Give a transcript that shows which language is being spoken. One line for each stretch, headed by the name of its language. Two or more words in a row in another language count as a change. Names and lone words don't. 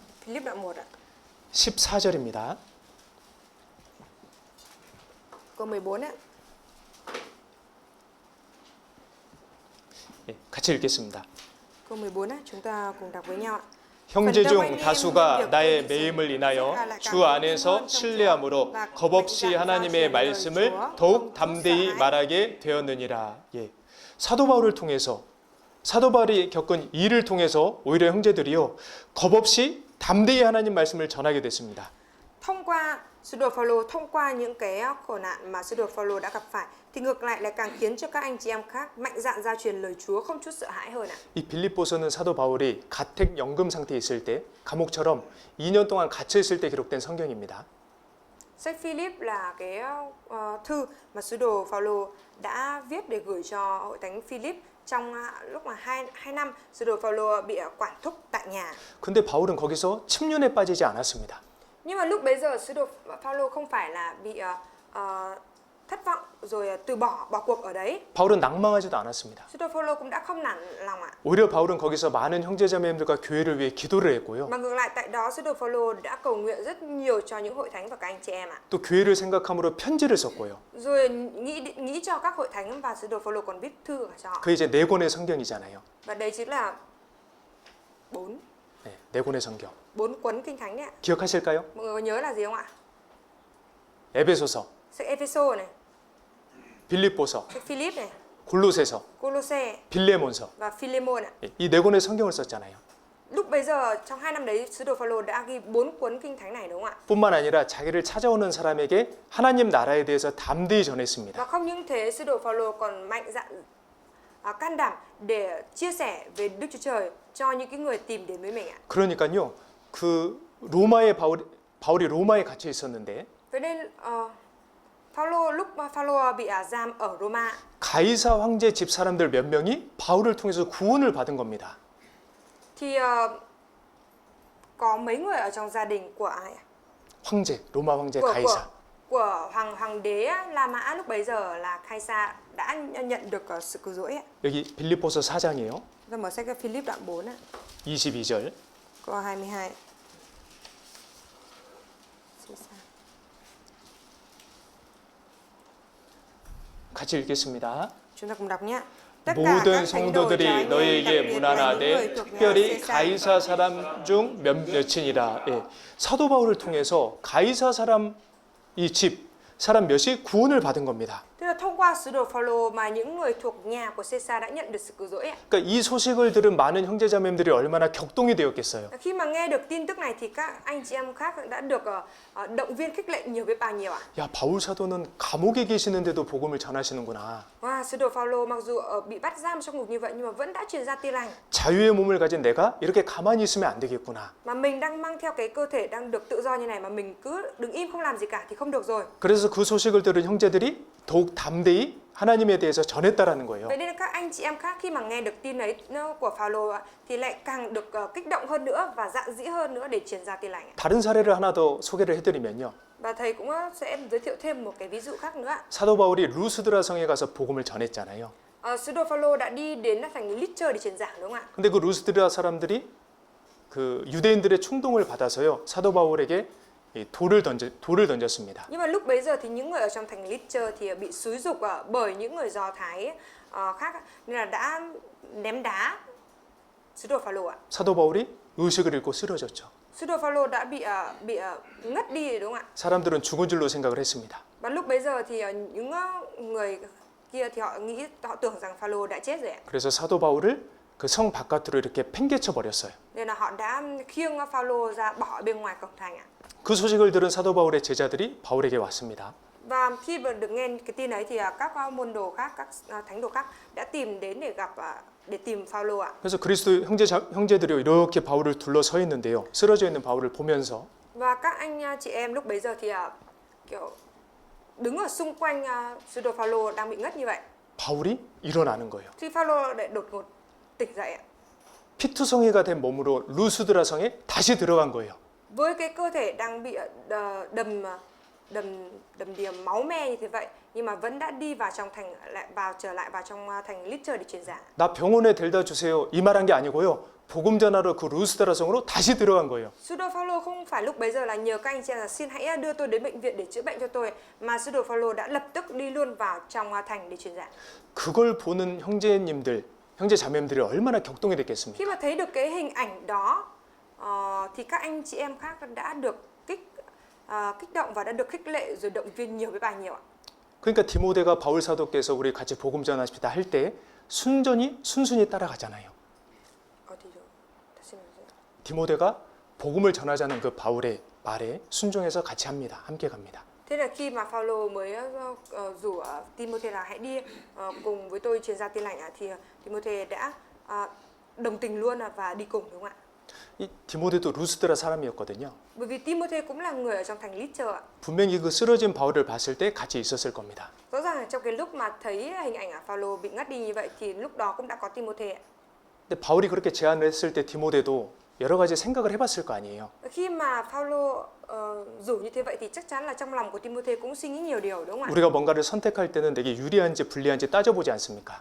Vietnamese: Philip đoạn 1 ạ.
Korean: 14절입니다.
Vietnamese: Câu 14 ạ.
Korean: 예, 같이 읽겠습니다.
Vietnamese: Câu 14 á, chúng ta cùng đọc với nhau ạ.
Korean: 형제 중 다수가 나의 매임을 인하여 주 안에서 신뢰함으로 겁없이 하나님의 말씀을 더욱 담대히 말하게 되었느니라. 예. 사도 바울을 통해서 사도 바울이 겪은 일을 통해서 오히려 형제들이요 겁없이 담대히 하나님 말씀을 전하게 됐습니다.
Vietnamese: Thông qua sứ đồ Phaolô, thông qua những cái khổ nạn mà sứ đồ Phaolô đã gặp phải thì ngược lại lại càng khiến cho các anh chị em khác mạnh dạn giao truyền lời Chúa không chút sợ hãi hơn ạ.
Korean: 이 빌립보서는 사도 바울이 가택 연금 상태에 있을 때 감옥처럼 2년 동안 갇혀 있을 때 기록된 성경입니다.
Vietnamese: Sách Philip là cái thư mà sứ đồ Phaolô đã viết để gửi cho hội thánh Philip trong lúc mà 2 năm sứ đồ Phaolô bị quản thúc tại nhà.
Korean: 근데 바울은 거기서 침륜에 빠지지 않았습니다.
Vietnamese: Nhưng mà lúc bấy giờ sứ đồ Phaolô không phải là bị thất vọng rồi từ bỏ cuộc ở đấy.
Korean: 바울은 낭망하지도 않았습니다.
Vietnamese: Sứ đồ Phaolô cũng đã không nản lòng ạ.
Korean: 오히려 바울은 거기서 많은 형제자매님들과 교회를 위해 기도를 했고요.
Vietnamese: Mà ngược lại tại đó sứ đồ Phaolô đã cầu nguyện rất nhiều cho những hội thánh và các anh chị em ạ.
Korean: 또 교회를 생각함으로 편지를 썼고요.
Vietnamese: Rồi nghĩ cho các hội thánh và sứ đồ Phaolô còn viết thư cho họ.
Korean: 그 이제 네 권의 성경이잖아요.
Vietnamese: Và đây chính là 4
Korean: 네 권의 성경.
Vietnamese: 4 cuốn kinh thánh đấy ạ.
Korean: 기억하실까요?
Vietnamese: Mọi người có nhớ là gì không ạ?
Korean: 에베소서,
Vietnamese: Sách Ephesos này,
Korean: 빌립보서,
Vietnamese: sách Philip này,
Korean: 골로새서,
Vietnamese: Colosse
Korean: 빌레몬서.
Vietnamese: và Philemon ạ.
Korean: 이 네 권의 성경을 썼잖아요.
Vietnamese: Lúc bấy giờ trong 2 năm đấy sứ đồ Phaolô đã ghi 4 cuốn kinh thánh này đúng không ạ?
Korean: 뿐만 아니라 자기를 찾아오는 사람에게 하나님 나라에 대해서 담대히 전했습니다.
Vietnamese: Và không những thế sứ đồ Phaolô còn mạnh dạn can đảm để chia sẻ về Đức Chúa Trời cho những cái người tìm đến với mình ạ.
Korean: 그러니까요. 그 로마에 바울이 로마에 갇혀 있었는데
Vietnamese: Vậy nên Phaolô lúc mà Phaolô bị giam ở Roma
Korean: 가이사 황제 집 사람들 몇 명이 바울을 통해서 구원을 받은 겁니다.
Vietnamese: thì có mấy người ở trong gia đình của ai ạ?
Korean: 황제, 로마 황제
Vietnamese: của
Korean: 가이사.
Vietnamese: của hoàng đế La Mã lúc bấy giờ là Caesar đã nhận được sự cứu rỗi ạ.
Korean: 여기 빌립보서 4장이에요.
Vietnamese: Và mở sách Philip đoạn 4 ạ.
Korean: 22절.
Vietnamese: Câu 22.
Korean: 같이 읽겠습니다.
Vietnamese: Chúng ta cùng đọc nhé.
Korean: 모든 성도들이 너희에게 문안하되 특별히 가이사 사람 중 몇몇이니라. 예. 사도 바울을 통해서 가이사 사람 이 집 사람 몇이 구원을 받은 겁니다.
Vietnamese: Tức là thông qua sứ đồ Phaolô mà những người thuộc nhà của Caesar đã nhận được sự cứu rỗi ạ.
Korean: 그러니까 이 소식을 들은 많은 형제자매들이 얼마나 격동이 되었겠어요.
Vietnamese: Khi mà nghe được tin tức này thì các anh chị em khác đã được động viên khích lệ nhiều biết bao nhiêu ạ.
Korean: 야, 바울 사도는 감옥에 계시는데도 복음을 전하시는구나.
Vietnamese: Wow, sứ đồ Phaolô mặc dù bị bắt giam trong ngục như vậy nhưng mà vẫn đã truyền ra tin lành.
Korean: 자유의 몸을 가진 내가 이렇게 가만히 있으면 안 되겠구나.
Vietnamese: Mà mình đang mang theo cái cơ thể đang được tự do như này mà mình cứ đứng im không làm gì cả thì không được rồi.
Korean: 그래서 그 소식을 들은 형제들이 더욱 담대히 하나님에 대해서 전했다라는 거예요.
Vietnamese: Vậy nên các anh chị em khác khi mà nghe được tin ấy của Phaolô thì lại càng được kích động hơn nữa và dạn dĩ hơn nữa để truyền ra tin lành.
Korean: 다른 사례를 하나 더 소개를 해드리면요.
Vietnamese: Và thầy cũng sẽ giới thiệu thêm một cái ví dụ khác nữa.
Korean: 사도 바울이 루스드라 성에 가서 복음을 전했잖아요.
Vietnamese: Sứ đồ Phaolô đã đi đến thành Lystra để truyền giảng đúng không ạ?
Korean: 근데 그 루스드라 사람들이 그 유대인들의 충동을 받아서요. 사도 바울에게 이 돌을 던졌습니다.
Vietnamese: Nhưng mà lúc bấy giờ thì những người ở trong thành Lystra thì bị xúi giục bởi những người Do Thái khác nên là đã ném đá sứ đồ Phaolô ạ.
Korean: 사도 바울이 의식을 잃고 쓰러졌죠.
Vietnamese: Sứ đồ Phaolô đã bị ngất đi đúng không ạ?
Korean: 사람들은 죽은 줄로 생각을 했습니다.
Vietnamese: Và lúc bấy giờ thì những người kia thì họ tưởng rằng Phaolô đã chết rồi ạ.
Korean: 그래서 사도 바울을 그 성 바깥으로 이렇게 팽개쳐 버렸어요.
Vietnamese: Nên là họ đã khiêng Phaolô ra bỏ bên ngoài cổng thành ạ.
Korean: 그 소식을 들은 사도 바울의 제자들이 바울에게 왔습니다.
Vietnamese: Và khi mà được nghe cái tin ấy thì các môn đồ khác, các thánh đồ khác đã tìm đến để tìm Phaolô ạ.
Korean: 그래서 그리스도 형제들이 이렇게 바울을 둘러 서 있는데요. 쓰러져 있는 바울을 보면서
Vietnamese: Và các anh chị em lúc bấy giờ thì kiểu đứng ở xung quanh sứ đồ Phaolô đang bị ngất như vậy.
Korean: 바울이 일어나는 거예요.
Vietnamese: Thì Phaolô lại đột ngột tỉnh dậy ạ.
Korean: 피투성이가 된 몸으로 루스드라 성에 다시 들어간 거예요.
Vietnamese: với cái cơ thể đang bị đầm đìa máu me như thế vậy, nhưng mà vẫn đã đi vào trong thành, trở lại vào trong thành Lydda để truyền giảng.
Korean: 나 병원에 데려다 주세요. 이 말한 게 아니고요. 복음 전하러 그 루스드라 성으로 다시 들어간 거예요.
Vietnamese: Sứ đồ Phaolô không phải lúc bấy giờ là nhờ các anh chị em là xin hãy đưa tôi đến bệnh viện để chữa bệnh cho tôi, mà sứ đồ Phaolô đã lập tức đi luôn vào trong thành để truyền giảng.
Korean: 그걸 보는 형제님들, 형제 자매님들이 얼마나 격동이 됐겠습니까?
Vietnamese: Khi mà thấy được cái hình ảnh đó thì các anh chị em khác đã được kích động và đã được khích lệ rồi động viên nhiều với bà nhiều ạ.
Korean: 그러니까 디모데가 바울 사도께서 우리 같이 복음 전하십시다 할 때 순순히 따라가잖아요. 디모데가 복음을 전하자는 그 바울의 말에 순종해서 같이 합니다. 함께 갑니다.
Vietnamese: Thế là khi mà Phaolô mới rủ Timôthê là hãy đi cùng với tôi truyền giao tin lành thì Timôthê đã đồng tình luôn và đi cùng, đúng không ạ?
Korean: 이 디모데도 루스드라 사람이었거든요.
Vietnamese: Bởi vì Timôthê cũng là người ở trong thành Lydda ạ.
Korean: 분명히 그 쓰러진 바울을 봤을 때 같이 있었을 겁니다.
Vietnamese: Rõ ràng là trong cái lúc mà thấy hình ảnh Phaolô bị ngất đi như vậy thì lúc đó cũng đã có Timôthê ạ.
Korean: 근데 바울이 그렇게 제안을 했을 때 디모데도 여러 가지 생각을 해봤을 거 아니에요.
Vietnamese: Khi mà Phaolô rủ như thế vậy thì chắc chắn là trong lòng của Timôthê cũng suy nghĩ nhiều điều, đúng không ạ?
Korean: 우리가 뭔가를 선택할 때는 내게 유리한지 불리한지 따져보지 않습니까?